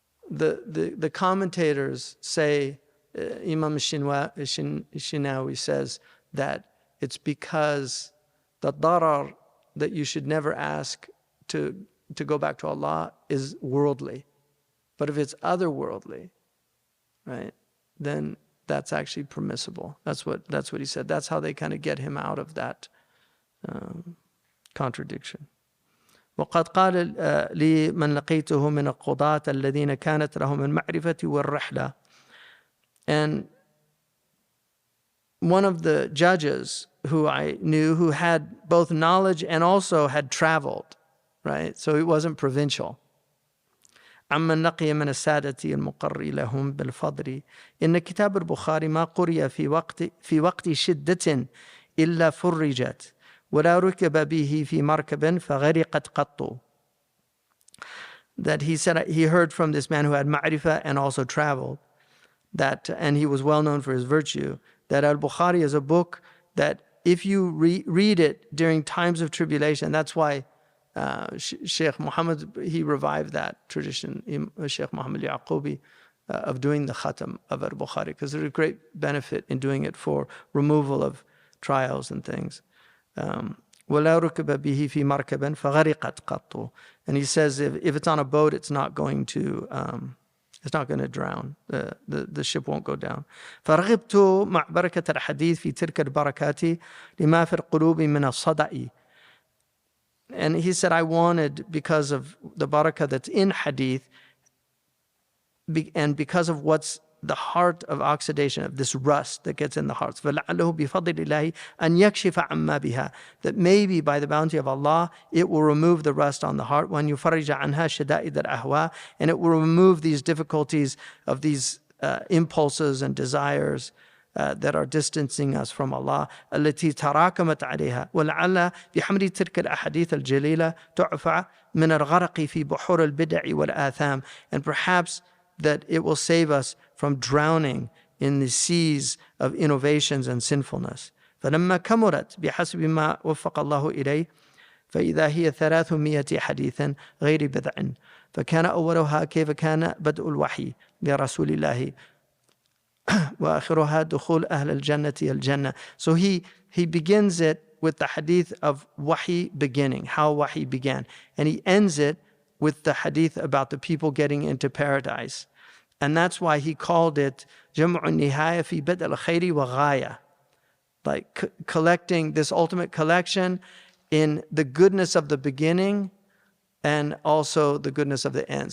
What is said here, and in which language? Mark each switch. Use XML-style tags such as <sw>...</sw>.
<en>The commentators say, Imam Shinawi says that it's because the darar that you should never ask to go back to Allah is worldly. But if it's otherworldly, right, then that's actually permissible. That's what he said. That's how they kind of get him out of that contradiction.</en> <ar>وقد قال لي من لقيته من القضاة الذين كانت لهم المعرفة والرحلة.</ar> <en>And one of the judges who I knew, who had both knowledge and also had traveled, right? So he wasn't provincial.</en> <ar>عمن لقي من السادة المقر لهم بالفضل إن كتاب البخاري ما قرئ في وقت شدة إلا فرجت ولا ركب به في مركب فغرقت قط.</ar> <en>That he said he heard from this man who had ma'rifah and also traveled, that, and he was well known for his virtue, that al-Bukhari is a book that if you read it during times of tribulation, that's why Sheikh Muhammad, he revived that tradition, Sheikh Muhammad Yaqubi, of doing the khatm of al-Bukhari, because there's a great benefit in doing it for removal of trials and things.</en> <ar>وَلَا رُكِبَ بِهِ فِي مَرْكَبٍ فَغَرِقَتْ قَطُّ.</ar> <en>And he says if it's on a boat, it's not going to drown. The ship won't go down.</en> <ar>فَرَغِبْتُ مع بركة الحديث في تلك البركات لما في القلوب من الصدأ.</ar> <en>And he said, I wanted, because of the barakah that's in hadith, and because of what's the heart of oxidation, of this rust that gets in the hearts,</en> <ar>فَلَعَلَّهُ بِفَضْلِ اللَّهِ أَنْ يَكْشِفَ عَمَّا بِهَا,</ar> <en>that maybe by the bounty of Allah, it will remove the rust on the heart,</en> <ar>وَأَنْ يُفَرِّجَ عَنْهَا شَدَائِدَ الْأَهْوَاءِ,</ar> <en>and it will remove these difficulties of these impulses and desires that are distancing us from Allah.</en> <ar>التي تراكمت عليها ولعل بحمل تلك الأحاديث الجليلة تعفى من الغرق في بحور البدع والآثام.</ar> <en>And perhaps that it will save us from drowning in the seas of innovations and sinfulness.</en> <ar>فلما كملت بحسب ما وفق الله إليه فإذا هي 300 حديثا غير بضع. فكان أولها كيف كان بدء الوحي لرسول الله وآخرها دخول أهل الجنة الجنة.</ar> <en>So he begins it with the hadith of wahi beginning, how wahi began. And he ends it with the hadith about the people getting into paradise. And that's why he called it جمع النهاية في بدء الخير وغاية, like collecting this ultimate collection in the goodness of the beginning and also the goodness of the end.</en>